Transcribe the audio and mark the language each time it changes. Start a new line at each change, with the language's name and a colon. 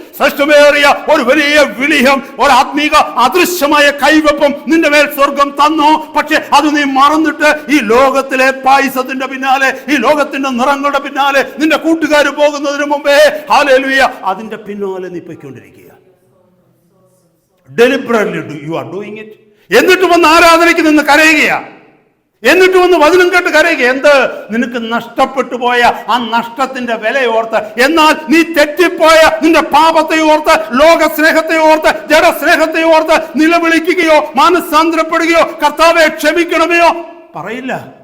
Malayalam: ശ്രേഷ്ഠമേറിയ ഒരു വലിയ വിളിയം, ഒരു ആത്മീക അദൃശ്യമായ കൈവെപ്പും നിന്റെ മേൽ സ്വർഗം തന്നു. പക്ഷെ അത് നീ മറന്നിട്ട് ഈ ലോകത്തിലെ പായസത്തിന്റെ പിന്നാലെ, ഈ ലോകത്തിന്റെ നിറങ്ങളുടെ പിന്നാലെ നിന്റെ കൂട്ടുകാർ പോകുന്നതിന് മുമ്പേ ഹല്ലേലൂയ അതിന്റെ പിന്നാലെ നീ പൊയ്ക്കൊണ്ടിരിക്കുക.
English: Deliberately you are doing it.
Malayalam: എന്നിട്ട് വന്ന് ആരാധനയ്ക്ക് നിന്ന് കരയുകയാ, എന്നിട്ട് വന്ന് വചനം കേട്ട് കരയുക. എന്ത്? നിനക്ക് നഷ്ടപ്പെട്ടു പോയ ആ നഷ്ടത്തിന്റെ വിലയോർത്ത്, എന്നാൽ നീ തെറ്റിപ്പോയ നിന്റെ പാപത്തെ ഓർത്ത്, ലോക സ്നേഹത്തെ ഓർത്ത്, ജഡസ്നേഹത്തെ ഓർത്ത് നിലവിളിക്കുകയോ മാനസാന്തരപ്പെടുകയോ കർത്താവെ ക്ഷമിക്കണമയോ പറയില്ല.